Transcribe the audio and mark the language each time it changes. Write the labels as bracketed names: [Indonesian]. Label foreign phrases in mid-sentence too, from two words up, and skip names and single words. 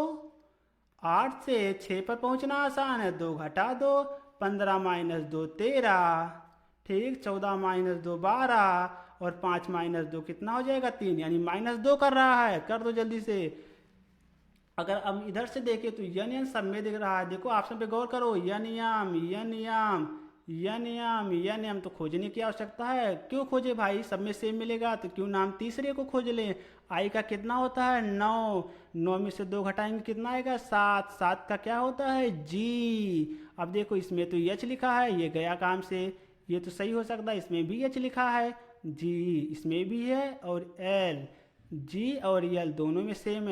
[Hindi] 8 से 6 पर पहुंचना आसान है, 2 घटा दो। 15 माइनस 2 13, ठीक, 14 माइनस 2 12, और 5 माइनस 2 कितना हो जाएगा 3, यानी -2 कर रहा है, कर दो जल्दी से। अगर हम इधर से देखें तो यन यन सब में दिख रहा है, देखो ऑप्शन पे गौर करो, यन यम यन यम यन यम यन यम, तो खोजने की आवश्यकता है, क्यों खोजे भाई, सब में सेम मिलेगा तो क्यों नाम तीसरे को खोज लें। आई का कितना होता है 9, 9 में से 2 घटाएंगे कितना आएगा 7, 7 का क्या होता है जी। अब देखो इसमें तो एच लिखा है, ये गया काम से, ये तो सही हो सकता है, इसमें भी एच लिखा है, जी इसमें भी है, और एल, जी और एल दोनों में सेम है।